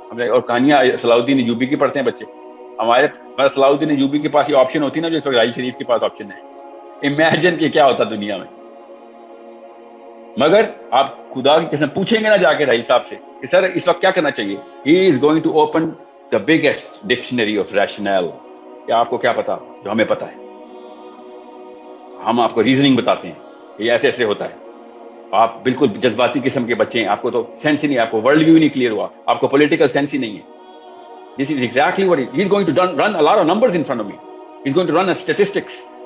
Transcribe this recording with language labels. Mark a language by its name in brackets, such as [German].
[Urdu] اور کہانیاں صلاح الدین ایوبی کی پڑھتے ہیں بچے ہمارے. صلاح الدین ایوبی کے پاس یہ آپشن ہوتی نا جو اس وقت راہیل شریف کے پاس آپشن ہے. امیجن کہ کیا ہوتا دنیا میں. مگر آپ خدا کی قسم پوچھیں گے نا جا کے راہیل صاحب سے کہ سر اس وقت کیا کرنا چاہیے. [English] He is going to open the biggest dictionary of rational. [Urdu] کیا آپ کو کیا پتا جو ہمیں پتا ہے؟ ہم آپ کو ریزننگ بتاتے ہیں کہ یہ ایسے ایسے ہوتا ہے. آپ بالکل جذباتی قسم کے بچے ہیں، آپ کو تو سینس ہی نہیں، آپ کو ورلڈ ویو نہیں کلیئر ہوا، آپ کو پولیٹیکل سینس ہی نہیں ہے. [English] This is exactly what he is going to run a lot of numbers in front of me. He is going to run statistics.